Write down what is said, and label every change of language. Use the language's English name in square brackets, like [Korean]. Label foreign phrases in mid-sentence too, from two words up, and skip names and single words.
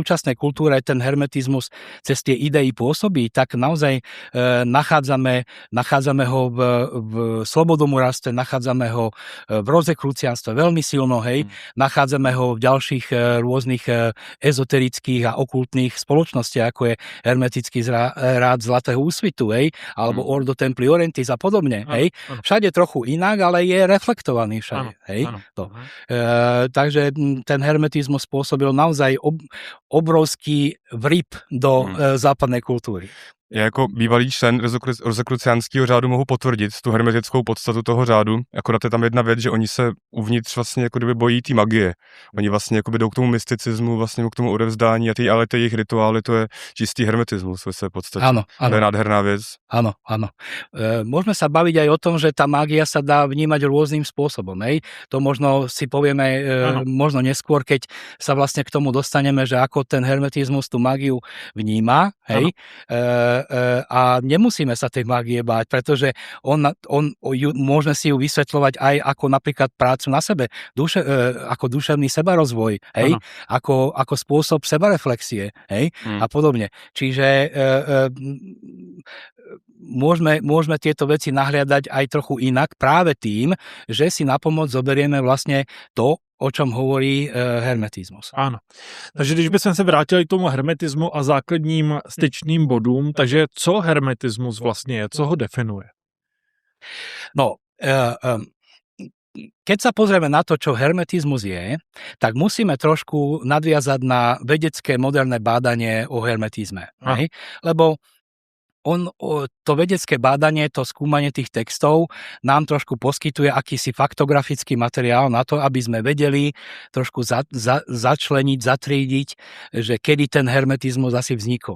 [Slovak] súčasnej kultúre ten hermetizmus cez tie idei pôsobí, tak naozaj nachádzame ho v slobodomurárstve, nachádzame ho v rozekrucianstve veľmi silno, nachádzame ho v ďalších rôznych ezoterických a okultných spoločnostiach, ako je hermetický rád Zlatého úsvitu, alebo Ordo Templi Orientis a podobne, Všade trochu inak, ale je reflektovaný všade. Takže ten hermetizmus spôsobil naozaj obrovský vrip do západnej kultúry. [Czech] Já jako bývalý člen rozekruciánského řádu mohu potvrdit tu hermetickou podstatu toho řádu. Akorát je tam jedna věc, že oni se uvnitř vlastně jako kdyby bojí té magie. Oni vlastně jako jdou k tomu mysticismu, vlastně k tomu odevzdání ale ty jejich rituály, to je čistý hermetismus ve své podstatě. [Slovak] Áno. [Czech] To je nádherná věc. [Slovak] Áno. Môžeme sa baviť aj o tom, že tá mágia sa dá vnímať rôznym spôsobom. To možno si povieme možno neskôr, keď sa vlastne k tomu dostaneme, že ako ten hermetizmus tú mágiu vníma. A nemusíme sa tej mágie báť, pretože môžeme si ju vysvetľovať aj ako napríklad prácu na sebe, ako duševný sebarozvoj, ako spôsob sebareflexie, a podobne. Čiže môžeme tieto veci nahliadať aj trochu inak práve tým, že si na pomoc zoberieme vlastne to, o čom hovorí hermetizmus. [Czech] Ano. Takže když bychom se vrátili k tomu hermetismu a základním styčným bodům, takže co hermetismus vlastně je, co ho definuje? No, [Slovak] keď sa pozrieme na to, čo hermetizmus je, tak musíme trošku nadviazať na vedecké moderné bádanie o hermetizme. Lebo to vedecké bádanie, to skúmanie tých textov nám trošku poskytuje akýsi faktografický materiál na to, aby sme vedeli trošku začleniť, zatriediť, že kedy ten hermetizmus asi vznikol.